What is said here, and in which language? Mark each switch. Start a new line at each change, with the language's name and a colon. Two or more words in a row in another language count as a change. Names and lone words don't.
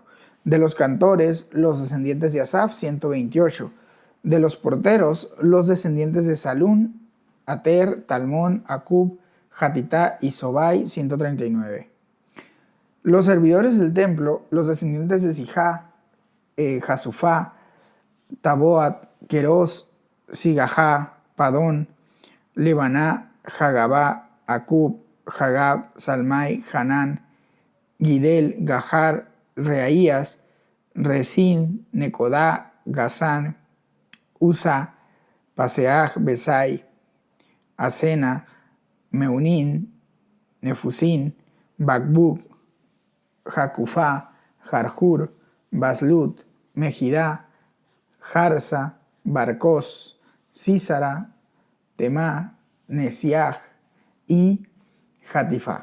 Spanish: De los cantores, los descendientes de Asaf, 128. De los porteros, los descendientes de Salún, Ater, Talmón, Acub, Hatitá y Sobai, 139. Los servidores del templo, los descendientes de Sijá, Jasufá, Taboat, Queros, Sigajá, Padón, Lebaná, Hagabá, Acub, Hagab, Salmai, Hanán, Gidel, Gahar, Reaías, Resín, Necodá, Gazán, Usa, Paseaj, Besai, Asena, Meunín, Nefusín, Bakbuk, Jacufá, Jarjur, Baslut, Mejidá, Jarsa, Barcos, Sísara, Temá, Nesiaj y Hatifá.